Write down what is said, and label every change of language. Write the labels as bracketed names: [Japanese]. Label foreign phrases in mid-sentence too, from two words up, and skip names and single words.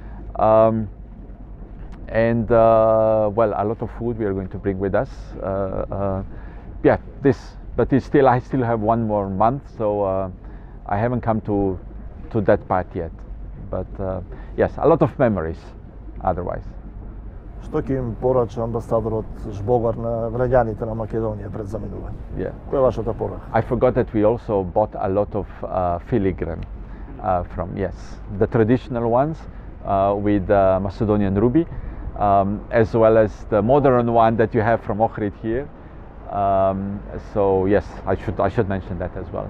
[English] And well, a lot of food we are going to bring with us. Yeah, but I still have one more month, so I haven't come to that part yet. But yes, a lot of memories otherwise. [Macedonian] Што ќе им порача амбасадорот Жбогар на граѓаните на Македонија пред заминување? [English] Yeah. [Macedonian] Која е вашата порака? [English] I forgot that we also bought a lot of filigrane from, yes, the traditional ones with Macedonian ruby, as well as the modern one that you have from Охрид here. So yes, I should mention that as well.